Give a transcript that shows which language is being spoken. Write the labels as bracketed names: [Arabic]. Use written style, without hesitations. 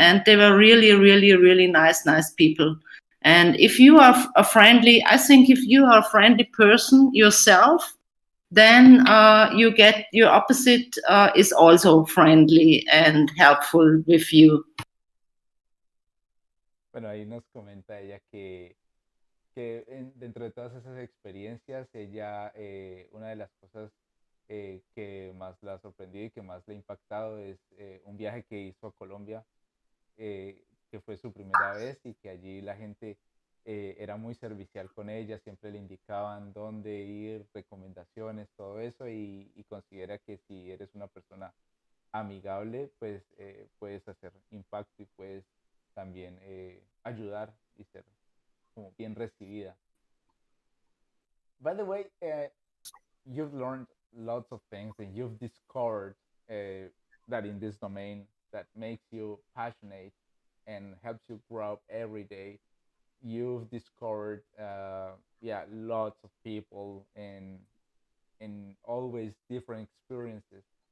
[English] And they were really, really, really nice people. And if you are a friendly, I think if you are a friendly person yourself, then you get your opposite is also friendly and helpful with you. [Spanish] Bueno, ahí nos comenta ella que dentro de todas esas experiencias, ella, una de las cosas que más la ha sorprendido y que más le ha impactado es un viaje que hizo a Colombia, que fue su primera vez y que allí la gente era muy servicial con ella, siempre le indicaban dónde ir, recomendaciones, todo eso, y considera que si eres una persona amigable, pues puedes hacer impacto y puedes también ayudar y ser como bien recibida. [English] By the way, you've learned lots of things and you've discovered that in this domain that makes you passionate and helps you grow up every day. You've discovered, yeah, lots of people and always different experiences.